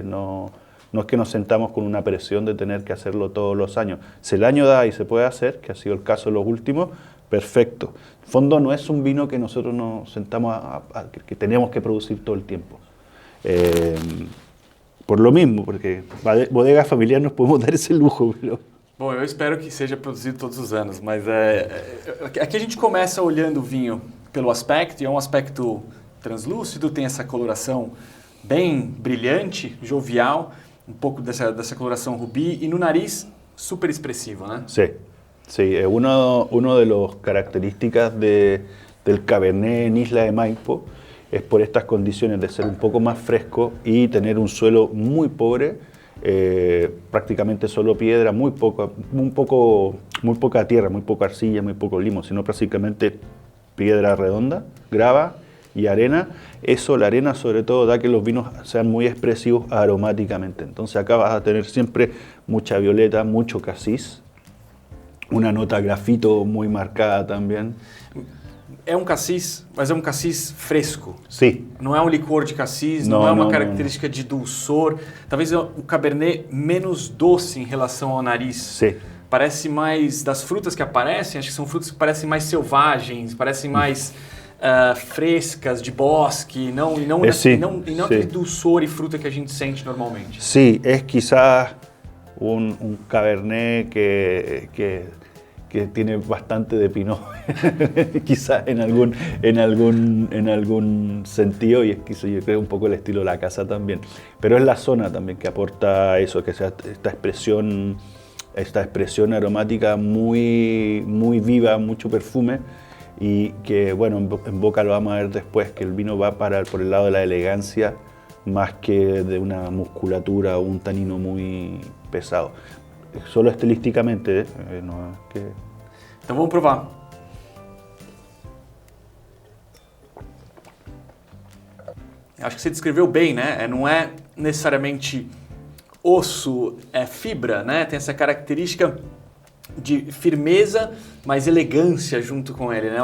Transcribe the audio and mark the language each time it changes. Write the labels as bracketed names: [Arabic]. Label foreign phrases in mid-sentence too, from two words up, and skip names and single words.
[Spanish] No es que nos sentamos con una presión de tener que hacerlo todos los años. Si el año da y se puede hacer, que ha sido el caso de los últimos, perfecto. En fondo no es un vino que nosotros nos sentamos que tenemos que producir todo el tiempo. Por lo mismo, porque bodega familiar nos podemos dar [Portuguese] esse luxo. Bom, eu espero que seja produzido todos os anos, mas aqui a gente começa olhando o vinho pelo aspecto, e é um aspecto translúcido, tem essa coloração bem brilhante, jovial, um pouco dessa coloração rubi, e no nariz super expressivo, né? [Spanish] Sí, uno de las características del Cabernet en Isla de Maipo es por estas condiciones de ser un poco más fresco y tener un suelo muy pobre, prácticamente solo piedra, muy poca tierra, muy poca arcilla, muy poco limo, sino prácticamente piedra redonda, grava y arena. Eso, la arena sobre todo, da que los vinos sean muy expresivos aromáticamente. Entonces acá vas a tener siempre mucha violeta, mucho casis, una nota grafito muy marcada también. [Portuguese] É um cassis, mas é um cassis fresco. Sim. Não é um licor de cassis, não é uma característica de dulçor. Talvez o Cabernet menos doce em relação ao nariz. Sim. Parece mais das frutas que aparecem, acho que são frutas que parecem mais selvagens, parecem mais frescas, de bosque, não aquele dulçor e fruta que a gente sente normalmente. Sim, é [Spanish] quizás um Cabernet que que tiene bastante de Pinot, quizás en algún sentido, y es que yo creo un poco el estilo de la casa también. Pero es la zona también que aporta eso, que sea esta expresión aromática muy, muy viva, mucho perfume, y que, bueno, en boca lo vamos a ver después, que el vino va por el lado de la elegancia más que de una musculatura o un tanino muy pesado. Solo estilísticamente, [Portuguese] não é que... Então vamos provar. Acho que você descreveu bem, né? Não é necessariamente osso, é fibra, né? Tem essa característica de firmeza, mas elegância junto com ele, né?